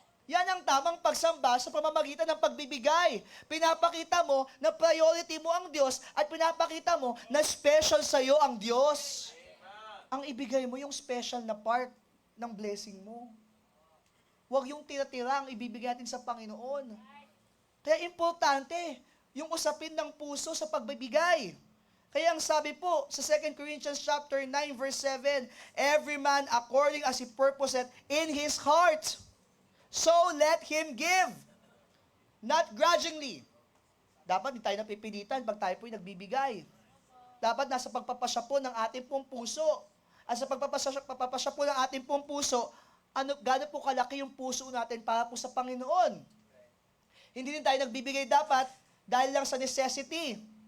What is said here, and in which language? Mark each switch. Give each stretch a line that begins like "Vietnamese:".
Filipino: Yan ang tamang pagsamba sa pamamagitan ng pagbibigay. Pinapakita mo na priority mo ang Diyos at pinapakita mo na special sa'yo ang Diyos. Ang ibigay mo yung special na part ng blessing mo. Huwag yung tira-tira ang ibibigay natin sa Panginoon. Kaya importante, yung usapin ng puso sa pagbibigay. Kaya ang sabi po sa
English: 2 Corinthians chapter 9 verse 7, every man according as he purposeth in his heart, so let him give, not grudgingly.
Filipino: Dapat hindi tayo napipilitan pag tayo po'y nagbibigay. Dapat nasa pagpapasya po ng ating pong puso. At sa pagpapasya po ng ating pong puso, gaano po kalaki yung puso natin para po sa Panginoon. Hindi din tayo nagbibigay dapat dahil lang sa necessity.